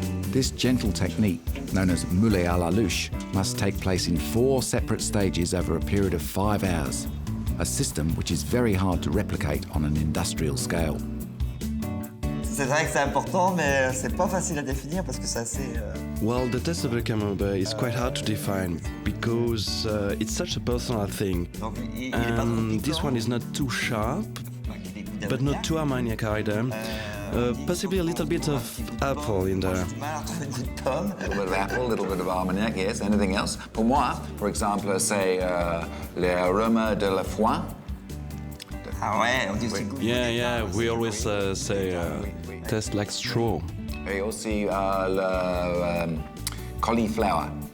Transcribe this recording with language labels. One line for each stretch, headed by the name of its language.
English: This gentle technique, known as moulé à la louche, must take place in 4 separate stages over a period of 5 hours, a system which is very hard to replicate on an industrial scale.
French: C'est vrai que c'est important, mais c'est pas facile à définir parce que c'est assez...
English: Well, the taste of the camembert is quite hard to define because it's such a personal thing.
French: Donc, il est pas trop piquant.
English: This one is not too sharp, but not too ammoniac either. Possibly a little bit of apple in there.
French: Un goût de pomme.
English: A little bit of apple, a little bit of armagnac, yes. Anything else?
French: Pour moi,
English: for example,
French: c'est l'arôme de la foin. Ah ouais, on dit aussi goût.
English: Yeah, we always say tastes like straw.
French: Et aussi le cauliflower.